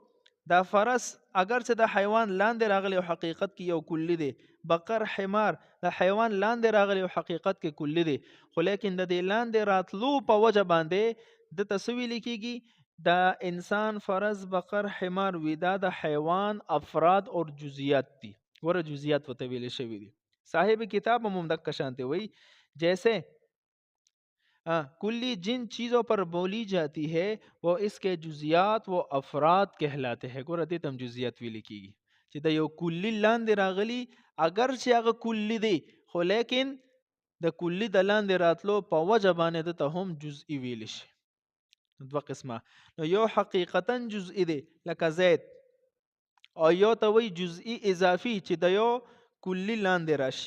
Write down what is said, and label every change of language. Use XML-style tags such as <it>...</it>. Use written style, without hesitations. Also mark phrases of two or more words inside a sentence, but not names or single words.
<ps>دا فرس اگر چې د حیوان لاندې راغلی او حقیقت کې یو کلی دی، بقر، حمار د حیوان لاندې راغلی او حقیقت کې کلی دی، خو لیکن د دې لاندې راتلو په وجه باندې د تسویل کېږي د انسان، فرس، بقر، حمار وی دا د حیوان افراد اور جزئیات دي. ګوره جزئیات وته ویل شوی دي. صاحب کتاب هم دک شانته وی</ps> <ur>جیسے کلی جن چیزوں پر بولی جاتی ہے وہ اس کے جزیات و افراد کہلاتے ہیں.</ur> <ps>ګوره دې تم جزیات ویل کیږي چې د یو کلی لاندې راغلی اگر چې هغه کلی دی، خو لیکن د کلی د لاندې راتلو په وجه باندې ته هم جزئی ویل شي. دوه قسمه، نو یو حقیقتا جزئی دی لکه زید، او یو ته وی جزئی اضافي چې د یو کلی لاندې راشي.</ps>